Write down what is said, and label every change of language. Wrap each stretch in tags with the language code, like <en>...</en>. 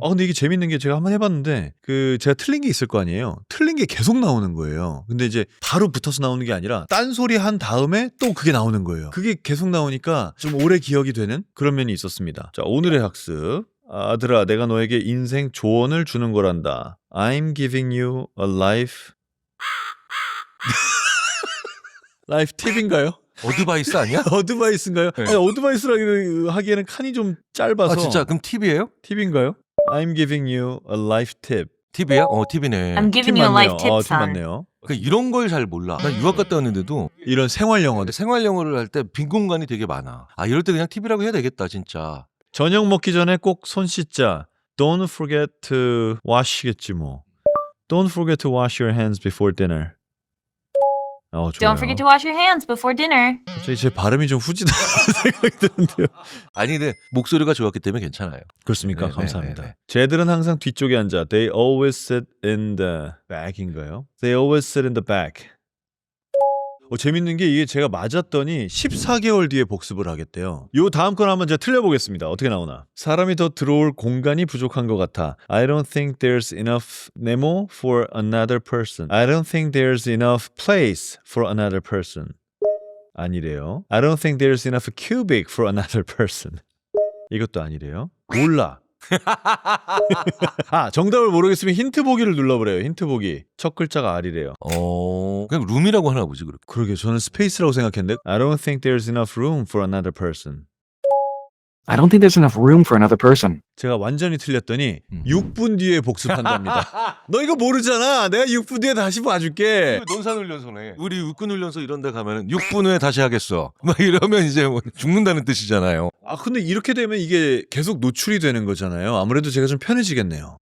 <ko>근데 이게 재밌는 게 제가 한번 해봤는데 제가 틀린 게 있을 거 아니에요. 틀린 게 계속 나오는 거예요. 근데 이제 바로 붙어서 나오는 게 아니라 딴소리 한 다음에 또 그게 나오는 거예요. 그게 계속 나오니까 좀 오래 기억이 되는 그런 면이 있었습니다. 자, 오늘의 학습. 아들아, 내가 너에게 인생 조언을 주는 거란다.</ko> <en>I'm giving you a life</en> <ko>라이프 팁인가요? 어드바이스 아니야? 어드바이스인가요? 네. 아니, 어드바이스라고 하기에는 칸이 좀 짧아서. 진짜 그럼 팁이에요? 팁인가요?</ko> <en>I'm giving you a life tip.</en> <ko>팁이야? 팁이네.</ko> <en>I'm</en> <ko>팁</ko> <en>giving you a</en> <ko>맞네요.</ko> <en>life tip,</en> <ko>팁</ko> <en>son.</en> <ko>맞네요. 이런 걸 잘 몰라. 난 유학 갔다 왔는데도 이런 생활 영어들. 생활 영어를 할 때 빈 공간이 되게 많아. 이럴 때 그냥 팁이라고 해야 되겠다, 진짜. 저녁 먹기 전에 꼭 손 씻자.</ko> <en>Don't forget to wash</en> <ko>겠지 뭐.</ko> <en>Don't forget to wash your hands before dinner.</en> <ko>좋아요.</ko> <en>Don't forget to wash your hands before dinner.</en> <ko>갑자기 제 발음이 좀 후지다는 생각이 드는데요. 아니, 근데 목소리가 좋았기 때문에 괜찮아요. 그렇습니까? 네, 감사합니다. 네, 네. 쟤들은 항상 뒤쪽에 앉아.</ko> <en>They always sit in the back</en> <ko>인가요?</ko> <en>They always sit in the back.</en> <ko>재밌는 게 이게 제가 맞았더니 14개월 뒤에 복습을 하겠대요. 요 다음 건 한번 제가 틀려보겠습니다. 어떻게 나오나. 사람이 더 들어올 공간이 부족한 것 같아.</ko> <en>I don't think there's enough Nemo for another person. I don't think there's enough place for another person.</en> <ko>아니래요.</ko> <en>I don't think there's enough cubic for another person.</en> <ko>이것도 아니래요. 몰라. 정답을 모르겠으면 힌트 보기를 눌러보래요. 힌트 보기. 첫 글자가 R이래요. 그냥 룸이라고 하나 보지, 그렇게. 그러게 저는 스페이스라고 생각했는데</ko> <en>I don't think there's enough room for another person. I don't think there's enough room for another person.</en> <ko>제가 완전히 틀렸더니 6분 뒤에 복습한답니다. 너 이거 모르잖아. 내가 6분 뒤에 다시 봐줄게. 논산훈련소네. 우리 육군훈련소 이런 데 가면 6분 후에 다시 하겠어. 막 이러면 이제 뭐 죽는다는 뜻이잖아요. 근데 이렇게 되면 이게 계속 노출이 되는 거잖아요. 아무래도 제가 좀 편해지겠네요.</ko>